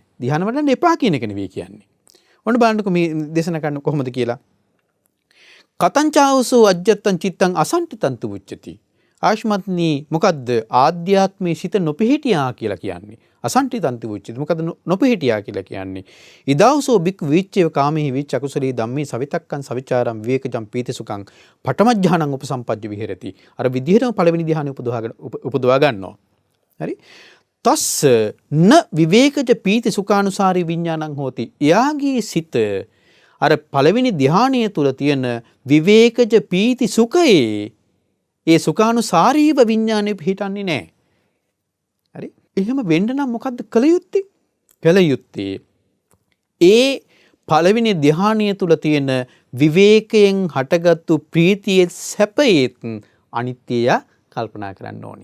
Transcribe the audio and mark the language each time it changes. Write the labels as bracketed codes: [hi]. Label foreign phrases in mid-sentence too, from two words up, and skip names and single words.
[si] ධ්‍යාන වඩන්න එපා කියන එක නෙවෙයි කියන්නේ. ඔන්න බලන්නකො මේ දේශනා කරන්න කොහොමද කියලා. [pi] කතංචාවසෝ අජ්ජත්තං චිත්තං අසම්ටිතං තුච්චති. [si] ආශ්මත්නි මොකද්ද ආධ්‍යාත්මයේ සිත නොපිහිටියා කියලා කියන්නේ. [pi] අසම්ටිතං තුච්චති. [si] මොකද්ද නොපිහිටියා කියලා කියන්නේ. [pi] ඉදාවසෝ බික් විච්චේව කාමෙහි විච්ච අකුසලී ධම්මේ සවිතක්කං සවිචාරං විවේකජං පීතිසුඛං පඨමඥානං උපසම්පජ්ජ විහෙරති. [si] අර විදිහටම පළවෙනි ධ්‍යානෙ උපදවා ගන්නවා. හරි? [pi] තස්ස න විවේකජ පීති සුඛානුසාරී විඥානං හෝති. [si] එයාගේ සිත අර පළවෙනි ධ්‍යානය තුල තියෙන විවේකජ පීති සුඛයේ ඒ සුඛානුසාරීව විඥානෙ පිහිටන්නේ නැහැ. හරි? එහෙම වෙන්න නම් මොකද්ද කළ යුත්තේ? කළ යුත්තේ ඒ පළවෙනි ධ්‍යානය තුල තියෙන විවේකයෙන් හටගත්තු ප්‍රීතියේ සැපයේත් අනිත්‍යය කල්පනා කරන්න ඕනි.